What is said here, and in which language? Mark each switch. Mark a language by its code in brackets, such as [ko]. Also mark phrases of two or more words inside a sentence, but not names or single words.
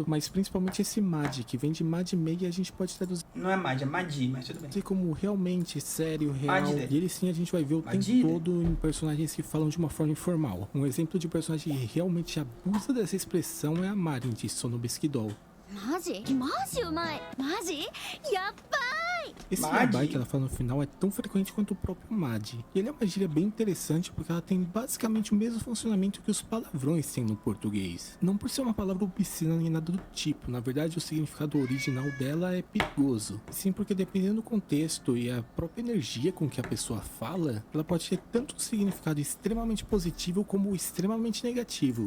[pt] Mas principalmente esse Mad, que vem de Mad Mei, a gente pode traduzir Não é Mad, é Madi, mas tudo bem. como realmente, sério, real. Mad. E ele sim a gente vai ver o Mad. tempo todo em personagens que falam de uma forma informal. Um exemplo de personagem que realmente abusa dessa expressão é a Marin, de Sonobusuke Doll. [ja] マジうまいマジやっばい [pt] Esse Mad? yabai que ela fala no final é tão frequente quanto o próprio Mad. E ele é uma gíria bem interessante porque ela tem basicamente o mesmo funcionamento que os palavrões têm no português. Não por ser uma palavra obscena nem nada do tipo, na verdade o significado original dela é perigoso. Sim, porque dependendo do contexto e a própria energia com que a pessoa fala, ela pode ter tanto um significado extremamente positivo como extremamente negativo.